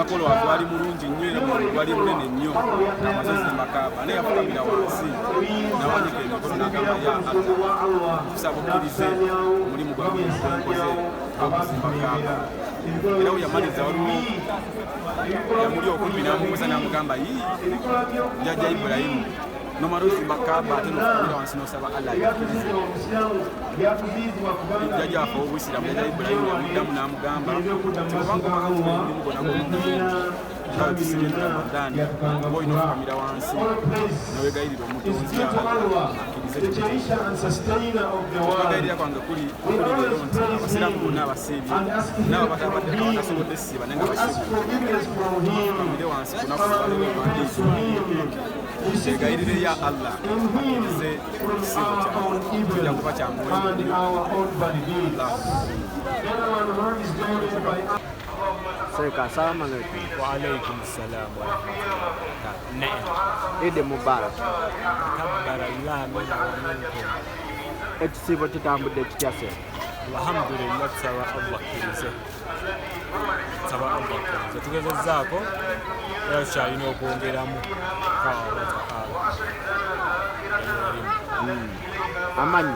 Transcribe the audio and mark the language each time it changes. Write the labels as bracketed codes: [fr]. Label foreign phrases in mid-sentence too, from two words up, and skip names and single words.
[lg] yakola gwali mulungi nnyo era gwali munene nnyo amaze ozimba Kaaba naye yafukamira wansi n'awanika emikono n'agamba [ar] يا الله [lg] kusaba okkirize omulimu gwange gwenkoze oguzimba Kaaba era we yamaliza waliwo yamuli okumpi n'amubuuza n'amugamba jjajja Ibrahimu nomara ozimba Kaaba ate n'ofukamira wansi n'osaba Allah yakkirize jjajja waffe w'Obuyisiraamu jjajja Ibrahimu yamuddamu n'amugamba tibubanga omulimu gwonna gw'omulungi nga tusibyedde Ramadaan oba olina okufukamira wansi newegayirira omutonzi akkirize [en] cherisher and sustainer of the world. [lg] okwegairira kwange kuli leero nti abasiraamu bonna abasiibye nabo batabadde batasobodde siiba naye nga bamire wansi ku lunaku lwaleero egayirire [ar] يا الله [lg] akkirize ekisiibo kyange kijja kuba kyamuwendo. Sheikh, [ar] السلام عليكم. وعليكم السلام ورحمة الله. Naam. عيد مبارك. تقبل الله منا ومنكم. [lg] Ekisiibo kitambudde kitya Sheikh? Alhamdulillah tusaba Allah akkirize. Tusaba Allah akkirize. Tugezezzaako era tukyalina okwongeramu [ar] الله تعالى.